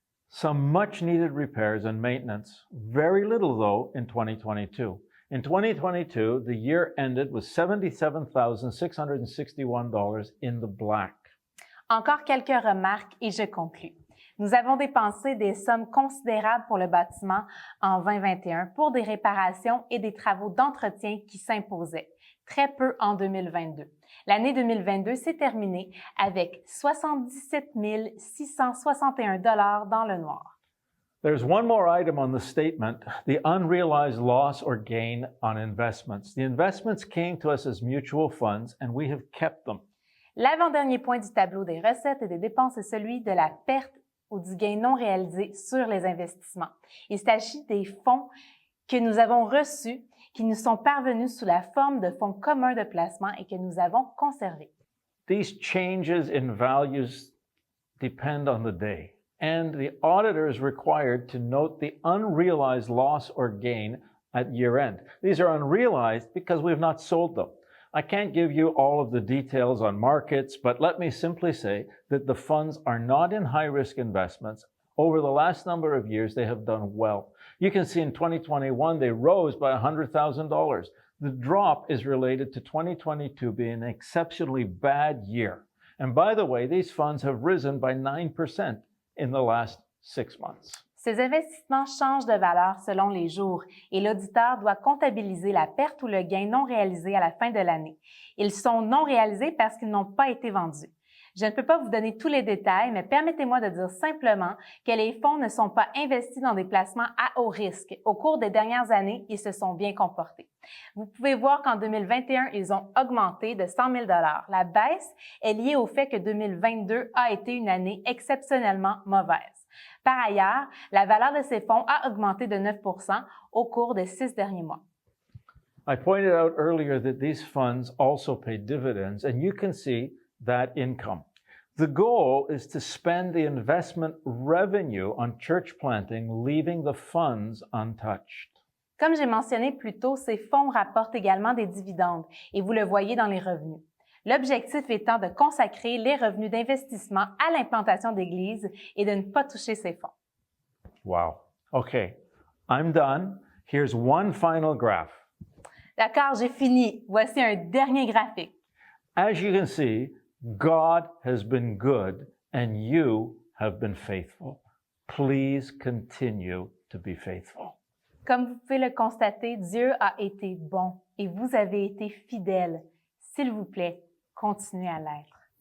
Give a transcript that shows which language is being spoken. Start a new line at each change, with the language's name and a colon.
English: Some much needed repairs and maintenance, very little though in 2022. In 2022, the year ended with $77,661 in the black.
French: Encore quelques remarques et je conclus. Nous avons dépensé des sommes considérables pour le bâtiment en 2021 pour des réparations et des travaux d'entretien qui s'imposaient, très peu en 2022. L'année 2022 s'est terminée avec 77 661 $ dans le noir.
English: There's one more item on the statement, the unrealized loss or gain on investments. The investments came to us as mutual funds and we have kept them.
French: L'avant-dernier point du tableau des recettes et des dépenses est celui de la perte ou du gain non réalisé sur les investissements. Il s'agit des fonds que nous avons reçus, qui nous sont parvenus sous la forme de fonds communs de placement et que nous avons conservés.
English: These changes in values depend on the day, and the auditor is required to note the unrealized loss or gain at year-end. These are unrealized because we have not sold them. I can't give you all of the details on markets, but let me simply say that the funds are not in high-risk investments. Over the last number of years, they have done well. You can see in 2021, they rose by $100,000. The drop is related to 2022 being an exceptionally bad year. And by the way, these funds have risen by 9% in the last 6 months.
French: Ces investissements changent de valeur selon les jours et l'auditeur doit comptabiliser la perte ou le gain non réalisé à la fin de l'année. Ils sont non réalisés parce qu'ils n'ont pas été vendus. Je ne peux pas vous donner tous les détails, mais permettez-moi de dire simplement que les fonds ne sont pas investis dans des placements à haut risque. Au cours des dernières années, ils se sont bien comportés. Vous pouvez voir qu'en 2021, ils ont augmenté de 100 000 $. La baisse est liée au fait que 2022 a été une année exceptionnellement mauvaise. Par ailleurs, la valeur de ces fonds a augmenté de 9 % au cours des 6 derniers mois.
English: I pointed out earlier that these funds also pay dividends, and you can see that income. The goal is to spend the investment revenue on church planting, leaving the funds untouched.
French: Comme j'ai mentionné plus tôt, ces fonds rapportent également des dividendes et vous le voyez dans les revenus. L'objectif étant de consacrer les revenus d'investissement à l'implantation d'églises et de ne pas toucher ces fonds.
English: Wow. Okay, I'm done. Here's one final graph.
French: D'accord, j'ai fini. Voici un dernier graphique.
English: As you can see, God has been good and you have been faithful. Please continue to be faithful.
French: Comme vous pouvez le constater, Dieu a été bon et vous avez été fidèles. S'il vous plaît, continuez à l'être.